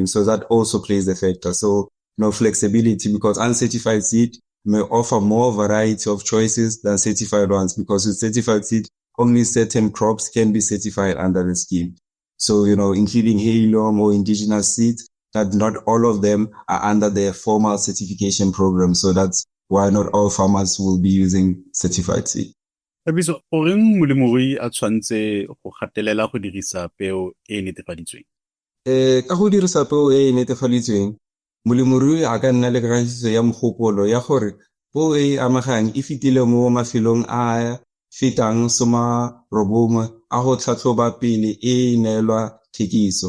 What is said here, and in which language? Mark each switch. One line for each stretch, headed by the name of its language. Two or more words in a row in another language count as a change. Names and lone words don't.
English: So that also plays a factor. So no flexibility because uncertified seed may offer more variety of choices than certified ones because with certified seed, only certain crops can be certified under the scheme. So, including heirloom or indigenous seeds, that not all of them are under the formal certification program. So that's why not all farmers will be using certified seed.
Tswana: Thabiso, goreng molemirui a tshwanetse go gatelela go dirisa peo e netefaditsweng? Ka go dirisa peo e netefaditsweng, molemirui a ka nna le kagisiso ya mogopolo ya gore peo e amegang e fetile mo mafelong a fetang 90 a go tlhatlhoba pele e neelwa thekiso.